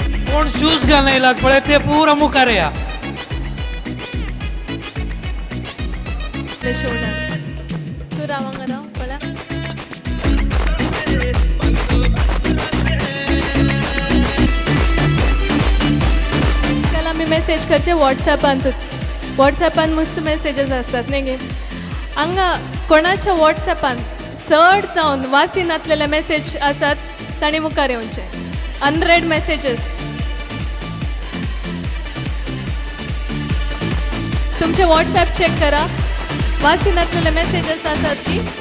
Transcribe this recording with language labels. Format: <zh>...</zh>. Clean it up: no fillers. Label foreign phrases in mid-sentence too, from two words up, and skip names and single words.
<kok>कोण शूज घालून येयलात पळय ते पुरा मुखार या तू रावांगा राव पळा त्याला मी मेसेज करचे व्हॉट्सॅपान मस्त मेसेजेस असतात नाही गे हांगा कोणाच्या व्हॉट्सॅपान चड जावन वासी नासलेले मेसेज आसात तांणी मुखार येवचे</kok> <en>unread messages</en> <kok>तुमचे व्हॉट्सॲप चेक करा वासी नासलेले मेसेजेस आसात की</kok>